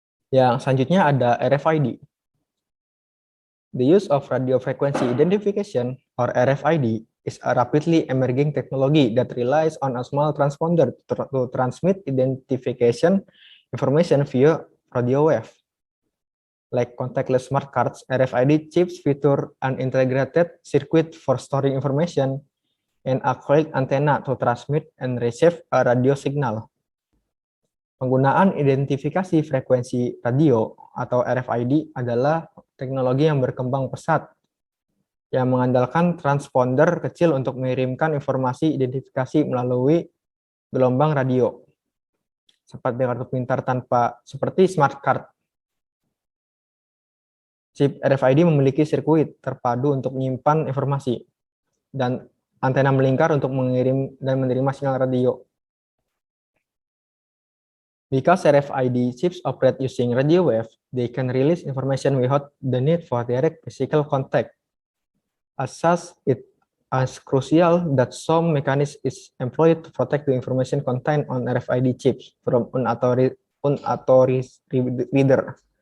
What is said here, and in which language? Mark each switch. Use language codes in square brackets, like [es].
[id] Yang selanjutnya ada RFID. [en] The use of radio frequency identification or RFID is a rapidly emerging technology that relies on a small transponder to transmit identification information via radio wave. Like contactless smart cards, RFID chips feature an integrated circuit for storing information and a coiled antenna to transmit and receive a radio signal. [id] Penggunaan identifikasi frekuensi radio atau RFID adalah teknologi yang berkembang pesat yang mengandalkan transponder kecil untuk mengirimkan informasi identifikasi melalui gelombang radio seperti kartu pintar seperti smart card. Chip RFID memiliki sirkuit terpadu untuk menyimpan informasi dan antena melingkar untuk mengirim dan menerima sinyal radio. [en] Because RFID chips operate using radio wave, they can release information without the need for direct physical contact. As such, it is crucial that some mechanism is employed to protect the information contained on RFID chips from unauthorized reader.